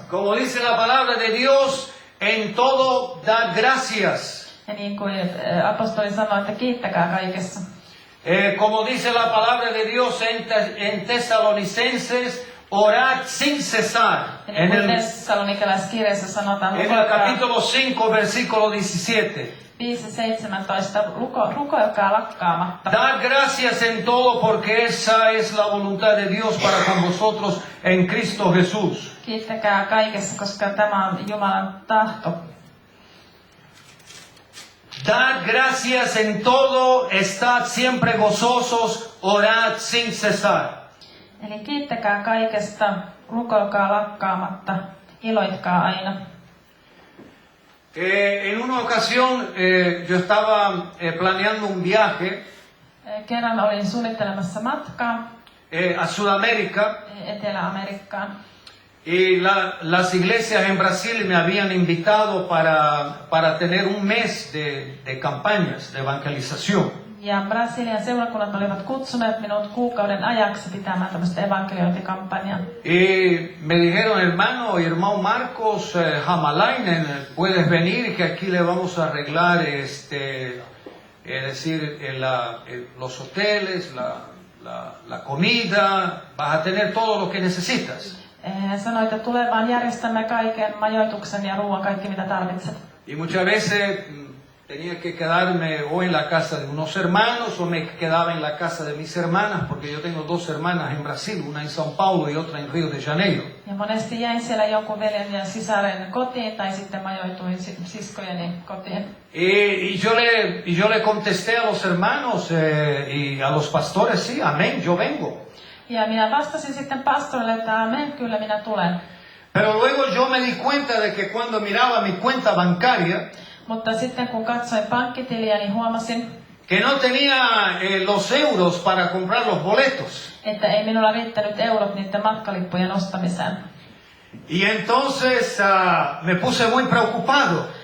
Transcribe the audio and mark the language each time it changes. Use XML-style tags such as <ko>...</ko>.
<es>Como dice la palabra de Dios, en todo da gracias.</es> <fi>Ja niin kuin apostoli sanoi, että kiittäkää kaikessa.</fi> <es>Como dice la palabra de Dios en Tesalonicenses, orad sin cesar.</es> <fi>Ja niin kuin Tessalonikalaiskirjassa sanotaan,</fi> <es>En el capítulo 5, versículo 17.</es> <fi>5:17, rukoilkaa lakkaamatta.</fi> <es>Dad gracias en todo porque esa es la voluntad de Dios para con vosotros en Cristo Jesús.</es> <fi>Kiittäkää kaikessa, koska tämä on Jumalan tahto.</fi> <es>Dad gracias en todo, estad siempre gozosos, orad sin cesar.</es> <fi>Eli kiittäkää kaikesta, rukoilkaa lakkaamatta, iloitkaa aina.</fi> <es>En una ocasión yo estaba planeando un viaje</es> <fi>Kerran olin suunnittelemassa matkaa</fi> <es>a Sudamérica</es> <fi>Etelä-Amerikkaan.</fi> <es>y las iglesias en Brasil me habían invitado para tener un mes de campañas de evangelización.</es> <fi>Ja Brasilian seurakunnat olivat kutsuneet minut kuukauden ajaksi pitämään tämmöistä evankeliointikampanjaa.</fi> <es>Y me dijeron, hermano Marcos Hamalainen, puedes venir que aquí le vamos a arreglar es decir, los hoteles, la comida, vas a tener todo lo que necesitas.</es> <fi>Hän sanoi, että tule vaan järjestämme kaiken, majoituksen ja ruoan, kaikki mitä tarvitset.</fi> <es>Y muchas veces tenía que quedarme o en la casa de unos hermanos o me quedaba en la casa de mis hermanas, porque yo tengo dos hermanas en Brasil, una en São Paulo y otra en Río de Janeiro.</es> <fi>Ja monesti jäin siellä jonkun veljen ja sisaren kotiin tai sitten majoituin siskojeni kotiin.</fi> <es>Y yo le contesté a los hermanos y a los pastores, sí, amén, yo vengo.</es> <fi>Ja minä vastasin sitten pastorille, että amen, kyllä minä tulen.</fi> <es>Pero luego yo me di cuenta de que cuando miraba mi cuenta bancaria,</es> <fi>Mutta sitten kun katsoin pankkitiliä, niin huomasin,</fi> <es>que no tenía los euros para comprar los boletos.</es> <fi>että ei minulla riittänyt eurot niiden matkalippujen ostamiseen.</fi> <es>Y entonces me puse muy preocupado.</es>